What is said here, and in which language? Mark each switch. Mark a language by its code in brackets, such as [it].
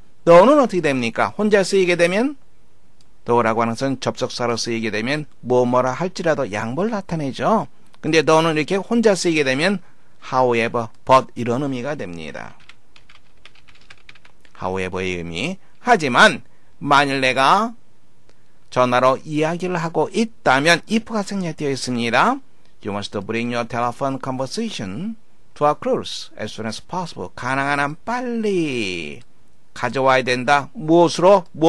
[ko] 너는 어떻게 됩니까? 혼자 쓰이게 되면 너라고 하는 것은 접속사로 쓰이게 되면 뭐뭐라 할지라도 양보를 나타내죠. 근데 너는 이렇게 혼자 쓰이게 되면 however, but 이런 의미가 됩니다. however의 의미. 하지만 만일 내가 전화로 이야기를 하고 있다면 if가 생략되어 있습니다. [en] You must bring your telephone conversation to a close as soon as possible. [ko] 가능한 한 빨리 가져와야 된다. 무엇으로?